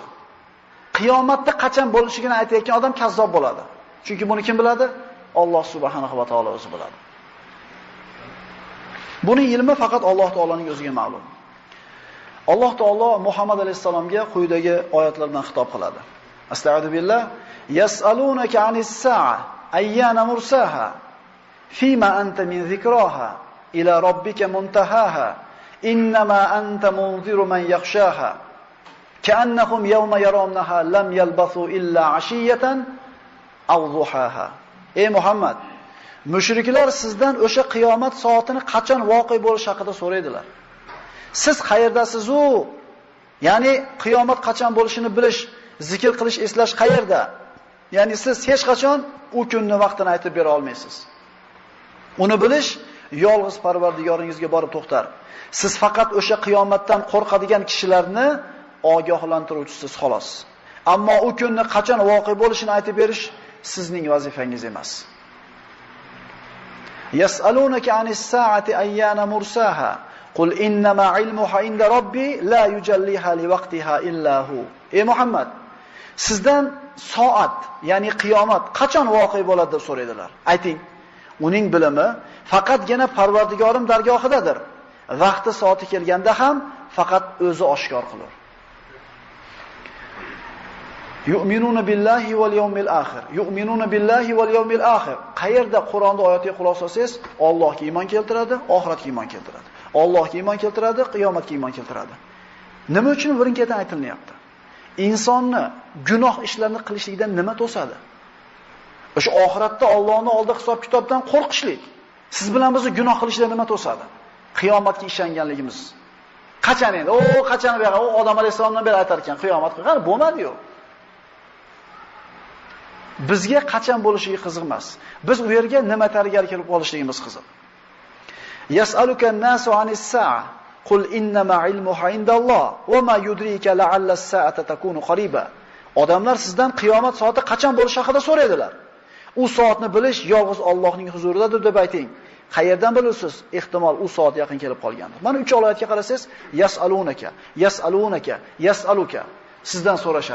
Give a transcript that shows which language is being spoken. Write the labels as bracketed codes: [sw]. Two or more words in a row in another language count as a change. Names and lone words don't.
[uz] Qiyomatda qachon bo'lishigini aytayotgan odam kazzob bo'ladi. Chunki buni kim biladi? Alloh [ar] سبحانه وتعالى [uz] o'zi biladi. Buning ilmi faqat Alloh taoloning o'ziga ma'lum. Alloh taolo Muhammad alayhisalomga quyidagi oyatlar bilan xitob qiladi. [ar] أستغفر الله. يسألونك عن الساعة أيان مرساها فيم أنت من ذكراها إلى ربك منتهاها إنما أنت منذر من يخشاها كأنهم يوم يرونها لم يلبثوا إلا عشية أو ضحاها. [uz] Ey Muhammad, mushriklar sizdan o'sha qiyomat soatini qachon voqe bo'lishi haqida so'raydilar. Siz qayerdasiz-u? Ya'ni qiyomat qachon bo'lishini bilish, zikr qilish, eslash qayerda? Ya'ni siz hech qachon u kunni vaqtini aytib bera olmaysiz. Uni bilish yolg'iz Parvardigoringizga borib to'xtar. Siz faqat o'sha qiyomatdan qo'rqadigan kishilarni ogohlantiruvchisiz xolos. Ammo u kunni qachon voqe bo'lishini aytib berish sizning vazifangiz emas. [ar] يسألونك عن الساعة أيان مرساها قل إنما علمها عند ربي لا يجليها لوقتها إلا هو. [uz] Ey Muhammad, sizdan soat, ya'ni qiyomat qachon voqe bo'ladi deb so'raydilar. Ayting, uning bilimi faqatgina Parvardigorim dargohidadir. Vaqti soati kelganda ham faqat o'zi oshkor qilar. [ar] يؤمنون بالله واليوم الآخر. يؤمنون بالله واليوم الآخر. [uz] Qayerda Qur'onda oyatiga quloq solsangiz, Allohga iymon keltiradi, oxiratga iymon keltiradi. Allohga iymon keltiradi, qiyomatga iymon keltiradi. Nima uchun birin-ketin aytilyapti? Insonni gunoh ishlarni qilishlikdan nima to'sadi? O'sha oxiratda Allohning oldida hisob-kitobdan qo'rqishlik. Siz bilan bizni gunoh qilishdan nima to'sadi? Qiyomatga ishonganligimiz. Qachon endi? Qachon bu yoqqa? Odam alayhisolamdan beri aytar ekan, qiyomat qani bo'lmadi-yu. Bizga qachon bo'lishiga qiziq emas. Biz u yerga nima tayyorgarlik kelib qolishligimiz qiziq. [ar] يسألك الناس عن الساعة قل إنما علمها عند الله وما يدريك لعل الساعة تكون قريبا. [uz] Odamlar sizdan qiyomat soati qachon bo'lishi haqida so'raydilar. U soatni bilish yolg'iz Allohning huzuridadir deb ayting. Qayerdan bilasiz? Ehtimol u soat yaqin kelib qolgandir. Mana 3 oyatga qarasangiz, [ar] يسألونك، يسألونك، يسألك. [uz] Sizdan so'rashadi.